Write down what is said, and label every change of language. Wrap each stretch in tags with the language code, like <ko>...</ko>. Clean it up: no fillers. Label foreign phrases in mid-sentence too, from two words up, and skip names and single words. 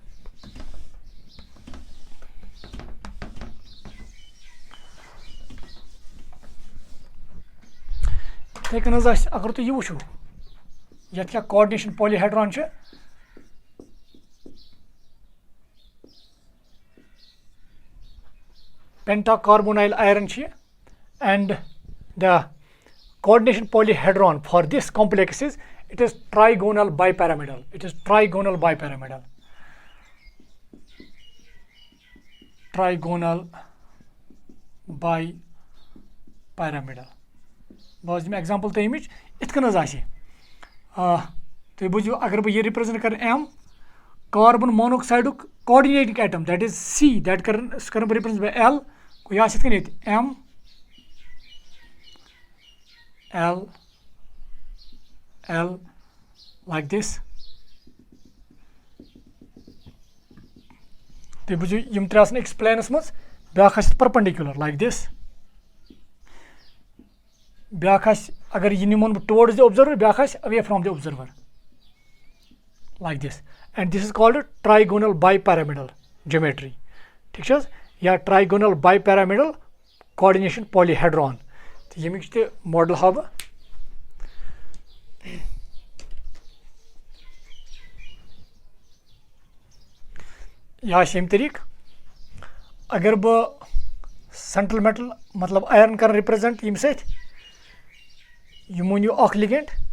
<ks>یِتھٕے کٔنۍ حظ آسہِ اگر تُہۍ یہِ وٕچھو یَتھ کیاہ</ks> <en>coordination polyhedron</en> <ks>چھِ</ks> <en>penta carbonyl iron</en> <ks>چھِ یہِ</ks> <en>and the coordination polyhedron for this complex is it is trigonal bipyramidal. It is trigonal bipyramidal. Trigonal bipyramidal.</en> <ks>بہٕ حظ دِمہٕ ایگزامپل تۄہہِ ییٚمِچ یِتھ کٔنۍ حظ آسہِ تُہۍ بوٗزِو اگر بہٕ یہِ رِپرٛزنٹ کرٕ M کاربن مونوکسایڈُک</ks> <en>coordinating atom that is C</en> <ks>دیٹ کرن سُہ کرن بہٕ</ks> <en>represent by L</en> <ks>گوٚو یہِ آسہِ یِتھ کٔنۍ ییٚتہِ M L</ks> <en>like this</en> <ks>تُہۍ بوٗزِو یِم ترٛےٚ آسن أکِس پلینس منٛز بیاکھ آسہِ پٔرپنڈِکیوٗلر</ks> <en>like this</en> <ks>بیاکھ آسہِ اگر یہِ نِمون بہٕ</ks> <en>towards the observer</en> <ks>بیاکھ آسہِ</ks> <en>away from the observer like this and this is called trigonal bipyramidal geometry</en> <ks>ٹھیک چھِ حظ یا</ks> <en>trigonal bipyramidal coordination polyhedron</en> <ks>تہٕ ییٚمِچ تہِ ماڈل ہاو بہٕ یہِ آسہِ ییٚمہِ طریٖقہٕ اگر بہٕ</ks> <en>central metal</en> <ks>مطلب آیرن کرٕ رِپرٛزنٹ ییٚمہِ سۭتۍ یِمو نِیو اکھ لِگینٛڈ</ks>